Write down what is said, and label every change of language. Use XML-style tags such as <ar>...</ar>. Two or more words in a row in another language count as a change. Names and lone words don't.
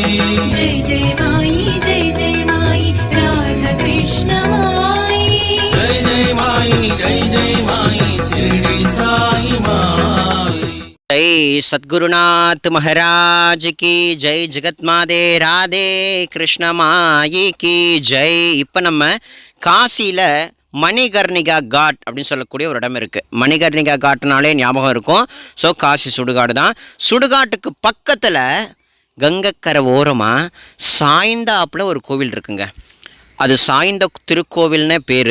<hi>जय जय माई राधा कृष्ण माई जय माई शिरडी साई माई। जय सद्गुरुनाथ महाराज की जय, जगत मादे राधे कृष्ण माई की जय।</hi> <ta>இப்போ நம்ம காசியில் மணிகர்ணிகா காட் அப்படின்னு சொல்லக்கூடிய ஒரு இடம் இருக்குது. மணிகர்ணிகா காட்டுனாலே ஞாபகம் இருக்கும். ஸோ காசி சுடுகாடு தான். சுடுகாட்டுக்கு பக்கத்தில் கங்கைக்கரை ஓரமாக சாய்ந்தாப்பில் ஒரு கோவில் இருக்குங்க. அது சாய்ந்த திருக்கோவில்னு பேர்.</ta>